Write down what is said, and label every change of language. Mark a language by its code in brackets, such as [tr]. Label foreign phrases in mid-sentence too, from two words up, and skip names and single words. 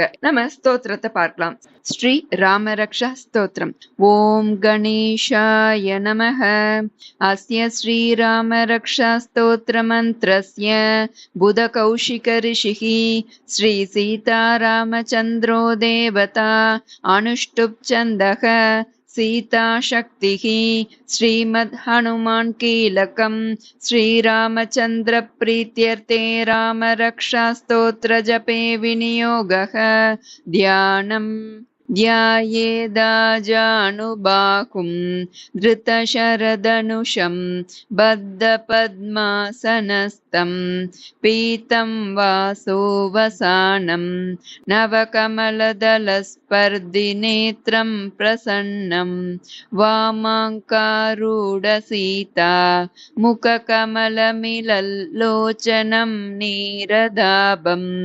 [ta] நம்ம ஸ்தோத்திரத்தை பார்க்கலாம். ஸ்ரீ ராமரக்ஷா ஸ்தோத்திரம். [sa] ओं गणेशाय नमः. अस्य श्री रामरक्षा स्तोत्र मन्त्रस्य बुध कौशिक ऋषिः श्री सीता रामचन्द्रो देवता अनुष्टुप् छन्दः सीता शक्ति श्रीमद् हनुमान कीलकम श्रीरामचंद्र प्रीत्यर्थे राम रक्षा स्तोत्र जपे विनियोगः ध्यानम् ध्यायेदाजानुबाहुं धृतशरधनुषं बद्धपद्मासनस्थं पीतं वासोवसानं नवकमलदलस्पर्धिनेत्रं प्रसन्नं वामाङ्कारूढसीता मुखकमलमिलल्लोचनं नीरदाभं